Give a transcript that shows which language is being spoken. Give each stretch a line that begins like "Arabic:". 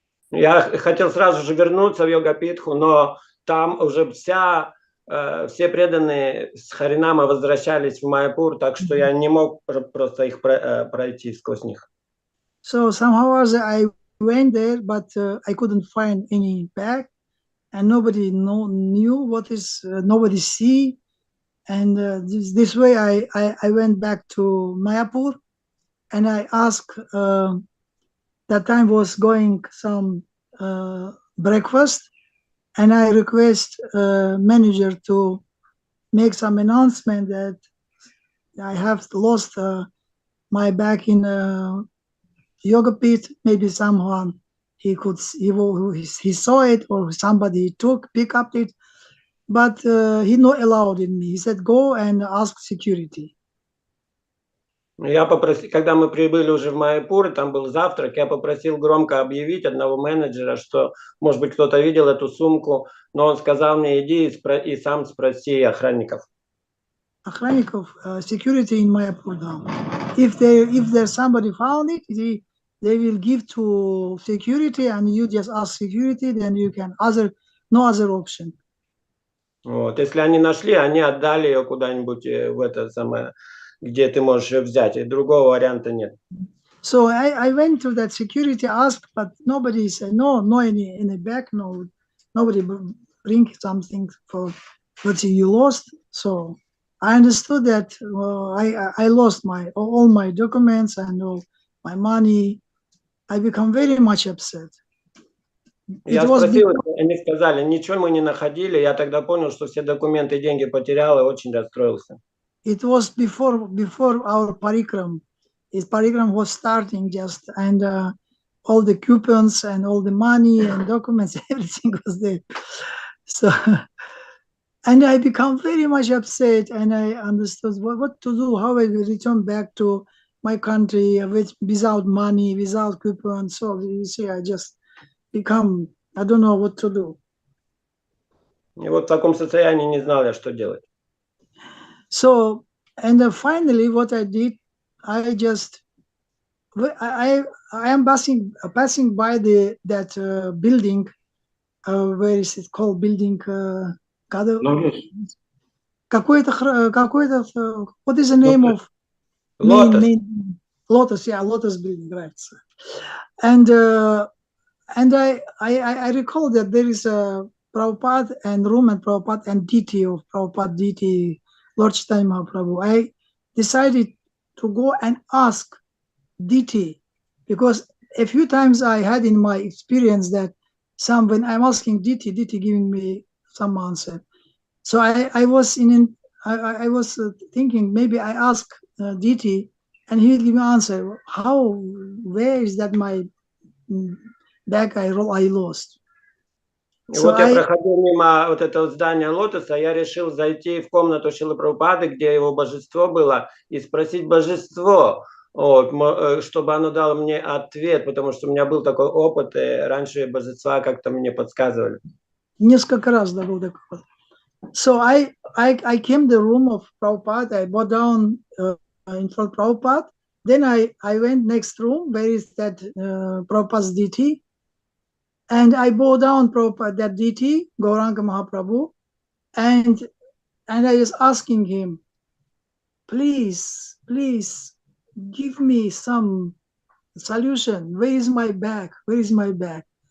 Russian: Я хотел сразу же вернуться в Йога-питху, но там уже все преданные с Харинама возвращались в Майяпур, так что я не мог просто их пройти сквозь них.
English: So somehow I went there, but I couldn't find any bag, and nobody knew what is, nobody see. And this way I went back to Mayapur, and I asked, that time was going some breakfast, and I request manager to make some announcement that I have lost my bag in Yoga-pit. Maybe someone he saw it, or somebody pick up it, but he not allowed in me. He said, go and ask security.
Russian: Я попросил, когда мы прибыли уже в Майяпур, там был завтрак, я попросил громко объявить одного менеджера, что, может быть, кто-то видел эту сумку, но он сказал мне, иди и сам спроси охранников. Охранников,
English: security in Mayapur now. If there's somebody found it, they will give to security, and you just ask security, then you can no other option.
Russian: Вот, если они нашли, они отдали ее куда-нибудь в это самое, где ты можешь ее взять, и другого варианта нет.
English: So I went to that security, asked, but nobody said no any bag, no, nobody bring something for what you lost. So I understood that I lost all my documents and all my money. I become very much upset.
Russian: Я спросил, они сказали, ничего мы не находили. Я тогда понял, что все документы и деньги потерял, и очень расстроился.
English: It was before our parikram. His parikram was starting just, and all the coupons and all the money and documents, everything was there. So, And I become very much upset, and I understood what to do, how I will return back to my country without money, without coupon. So you see, I just become, I don't know what to do.
Russian: И вот в таком состоянии не знал я, что делать.
English: So, and finally, what I did, I just, I am passing by that building, where is it called, building? Lotus. What is the name of Lotus. main Lotus? Yeah, Lotus building, right? And I recall that there is a Prabhupada and room and Prabhupada and deity of Prabhupada deity, Lord Chaitanya Mahaprabhu. I decided to go and ask deity, because a few times I had in my experience that when I'm asking deity giving me some answer. So I was thinking maybe I ask deity and he will give me answer. Where is that my bag I lost?
Russian: И вот я проходил мимо вот этого здания Лотоса, я решил зайти в комнату Шрилы Прабхупады, где его божество было, и спросить божество, вот, чтобы оно дало мне ответ, потому что у меня был такой опыт, и раньше божества как-то мне подсказывали. Несколько раз был такой опыт.
English: So I came to the room of Prabhupada, I bowed down in front of Prabhupada, then I went next room, where is that Prabhupada's deity, and I bowed down Prabhupada, that deity, Gauranga Mahaprabhu, and I was asking him, please give me some solution. Where is my bag? Where is my bag?